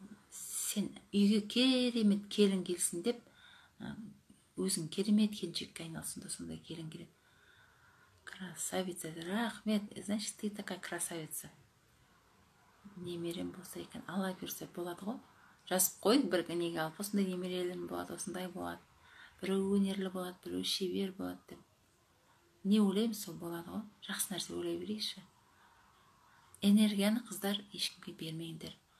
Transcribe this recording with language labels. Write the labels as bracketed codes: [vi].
[kk] Сен үйге керемет келін келсін деп, өзің керемет келіншекке айналсын да, сондай келін келеді. [ru] Красавица, рахмет, значит, ты такая красавица. [kk] Немерем болса екен, Алла берсе болады ғой. Жазып қой, бір неге алып, осындай немерелерім болады, осындай болады. Біреу өнерлі болады, біреу шебер болады деп. Не ойлаймыз, сол болады ғой. Жақсы нәрсе ойлай берейікші. Энергияны, қыздар, ешкімге бермеңдер.